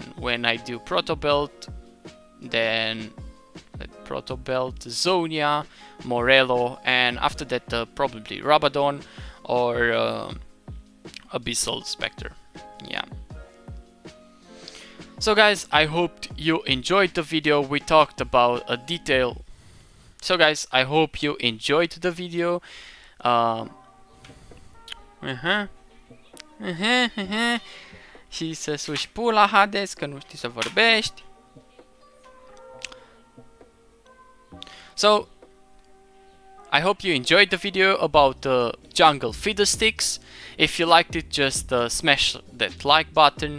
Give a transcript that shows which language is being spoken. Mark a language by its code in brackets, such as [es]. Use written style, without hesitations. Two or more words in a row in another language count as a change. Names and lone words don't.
[en] When I do Proto Belt, then Proto Belt, Zonia, Morello, and after that probably Rabadon or Abyssal Spectre. Yeah. So guys, I hope you enjoyed the video. We talked about a detail. So guys, I hope you enjoyed the video. [ro] Și să suși pula, Hades, că nu știi să vorbești. [en] So, I hope you enjoyed the video about jungle fiddlesticks. If you liked it, just smash that like button.